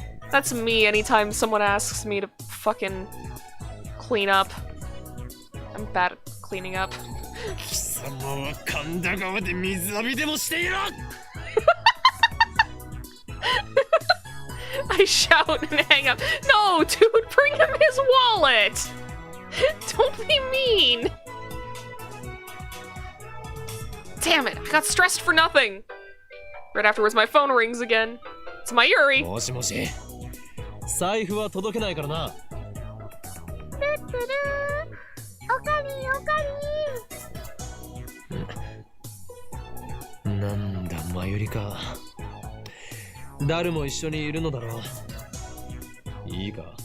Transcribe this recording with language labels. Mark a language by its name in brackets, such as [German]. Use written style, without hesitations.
[English] That's me anytime someone asks me to fucking clean up. I'm bad at cleaning up. [Japanese] 貴様は神田川で水浴びでもしていろ! [English] I shout and hang up. No, dude, bring him his wallet! Don't be mean! Damn it, I got stressed for nothing! Right afterwards, my phone rings again. It's Mayuri. [Japanese] もしもし。財布は届けないからな。なんだ、マユリか。誰も一緒にいるのだろう。いいか。